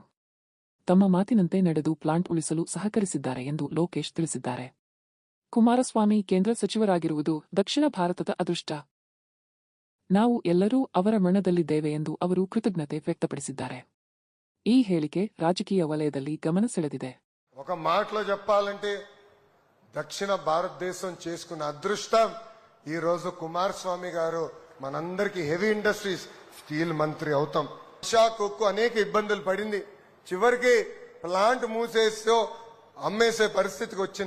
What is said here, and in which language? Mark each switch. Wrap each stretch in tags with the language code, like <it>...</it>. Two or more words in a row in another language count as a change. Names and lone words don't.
<kn>ತಮ್ಮ ಮಾತಿನಂತೆ ನಡೆದು ಪ್ಲಾಂಟ್ ಉಳಿಸಲು ಸಹಕರಿಸಿದ್ದಾರೆ ಎಂದು ಲೋಕೇಶ್ ತಿಳಿಸಿದ್ದಾರೆ. ಕುಮಾರಸ್ವಾಮಿ ಕೇಂದ್ರ ಸಚಿವರಾಗಿರುವುದು ದಕ್ಷಿಣ ಭಾರತದ ಅದೃಷ್ಟ. ನಾವು ಎಲ್ಲರೂ ಅವರ ಮಣ್ಣದಲ್ಲಿದ್ದೇವೆ ಎಂದು ಅವರು ಕೃತಜ್ಞತೆ ವ್ಯಕ್ತಪಡಿಸಿದ್ದಾರೆ. ಈ ಹೇಳಿಕೆ ರಾಜಕೀಯ ವಲಯದಲ್ಲಿ గమన ಸೆಳೆದಿದೆ.</kn> <te>ఒక మాటలో చెప్పాలంటే దక్షిణ భారతదేశం చేసుకున్న అదృష్టం ఈ రోజు కుమారస్వామి గారు మనందరికీ</te> <en>heavy industries steel</en> <te>మంత్రి అవుతాం. విశాఖ ఉక్కు అనేక ఇబ్బందులు పడింది. చివరికి ప్లాంట్ మూసేసో అమ్మేసే పరిస్థితికి వచ్చింది.</te>